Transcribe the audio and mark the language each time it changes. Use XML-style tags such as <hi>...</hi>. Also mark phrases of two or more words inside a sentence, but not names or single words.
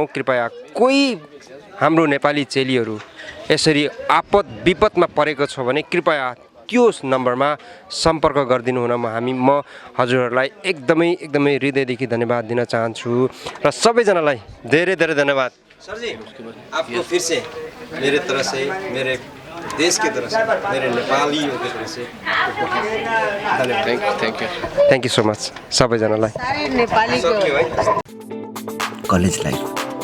<ne>कृपया कोही हाम्रो नेपाली चेलीहरू यसरी आपद विपदमा परेको छ भने कृपया त्यो नम्बरमा सम्पर्क गरिदिनु हुन म हजुरहरूलाई एकदमै हृदयदेखि धन्यवाद दिन चाहन्छु र सबैजनालाई धेरै धन्यवाद।</ne> <hi>सर जी, आपको फिर से मेरे तरफ से, मेरे देश की तरफ से, मेरे नेपालीयों की तरफ से</hi> <en>thank you so much</en> <hi>सबैजनालाई।</hi> <ne>नेपाली</ne> <en>college life</en>